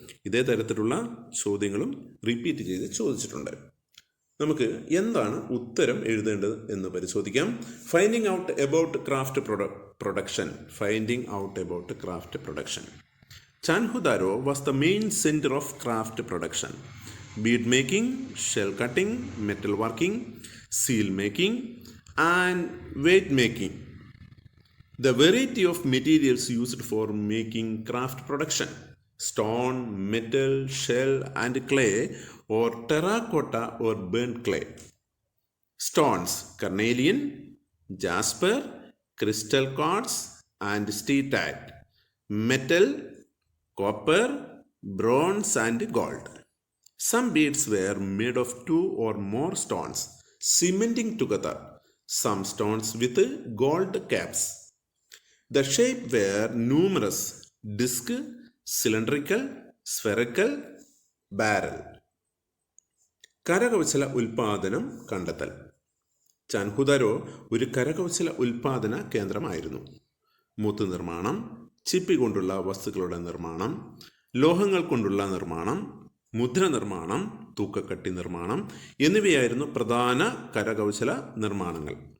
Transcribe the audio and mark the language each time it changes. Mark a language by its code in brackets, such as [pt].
[ml] ഇതേ തരത്തിലുള്ള ചോദ്യങ്ങളും റിപ്പീറ്റ് ചെയ്ത് ചോദിച്ചിട്ടുണ്ട്. നമുക്ക് എന്താണ് ഉത്തരം എഴുതേണ്ടത് എന്ന് പരിശോധിക്കാം. [en] Finding out about craft production. Finding out about craft production. Chanhudaro was the main centre of craft production. bead making, shell cutting, metal working, seal making, and weight making. The variety of materials used for making craft production: stone, metal, shell, and clay, or terracotta or burnt clay. Stones: carnelian, jasper, crystal quartz, and steatite. Metal: copper, bronze, and gold. Some beads were made of two or more stones, cementing together, some stones with gold caps. The shape were numerous: disc, cylindrical, spherical, barrel. [ml] കരകൗശല ഉൽപാദനം കണ്ടെത്തൽ. ചൻഹുദാരോ ഒരു കരകൗശല ഉൽപാദന കേന്ദ്രമായിരുന്നു. മുത്ത് നിർമ്മാണം, ചിപ്പി കൊണ്ടുള്ള വസ്തുക്കളുടെ നിർമ്മാണം, ലോഹങ്ങൾ കൊണ്ടുള്ള നിർമ്മാണം, മുദ്ര നിർമ്മാണം, തൂക്കക്കട്ടി നിർമ്മാണം എന്നിവയായിരുന്നു പ്രധാന കരകൗശല നിർമ്മാണങ്ങൾ.